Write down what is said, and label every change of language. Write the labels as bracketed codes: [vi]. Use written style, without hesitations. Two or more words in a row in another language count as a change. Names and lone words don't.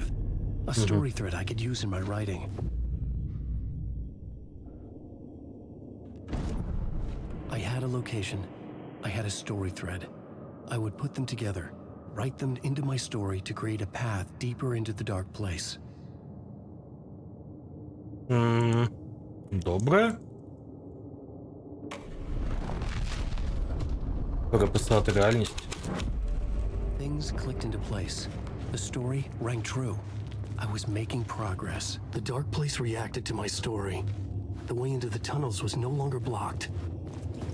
[en] A story thread I could use in my writing. I had a location. I had a story thread. I would put them together, write them into my story to create a path deeper into the dark place. [uk] Добре. Переписати реальність. [en] Things clicked into place. The story rang true. I was making progress. The dark place reacted to my story. The way into the tunnels was no longer blocked.